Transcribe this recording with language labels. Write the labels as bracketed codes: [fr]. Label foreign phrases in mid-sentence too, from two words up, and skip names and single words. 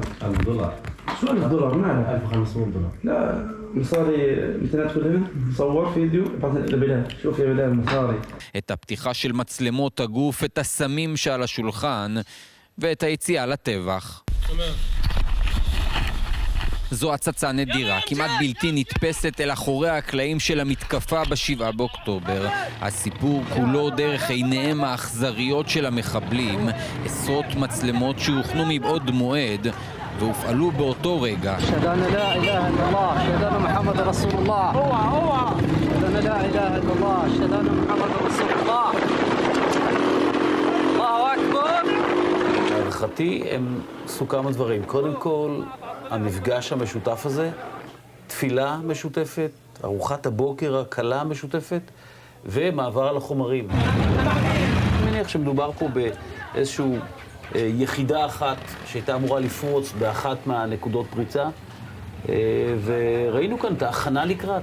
[ar] $1000. شو $1000 ماله؟ $1500. لا مصاري مثل تدخل هنا صور فيديو ابعث لبلال شوف يا بلال مصاري. [he] את הפתיחה של מצלמות הגוף, את הסמים שעל השולחן ואת היציאה לטבח. זו הצצה נדירה, כמעט בלתי נתפסת אל אחורי הקלעים של המתקפה ב7 באוקטובר. הסיפור כולו דרך עיניהם האכזריות של המחבלים, עשרות מצלמות שהוכנו מבעוד מועד והופעלו באותו רגע. [ar] شهدنا لا إله إلا الله شهدنا محمد رسول الله شهدنا لا إله إلا الله شهدنا محمد رسول الله الله أكبر. [he] להערכתי הם עשו כמה דברים. קודם כל, המפגש המשותף הזה, תפילה משותפת, ארוחת הבוקר הקלה המשותפת, ומעבר על החומרים. אני מניח שמדובר פה באיזשהו יחידה אחת שהייתה אמורה לפרוץ באחת מהנקודות פריצה, וראינו כאן את ההכנה לקראת.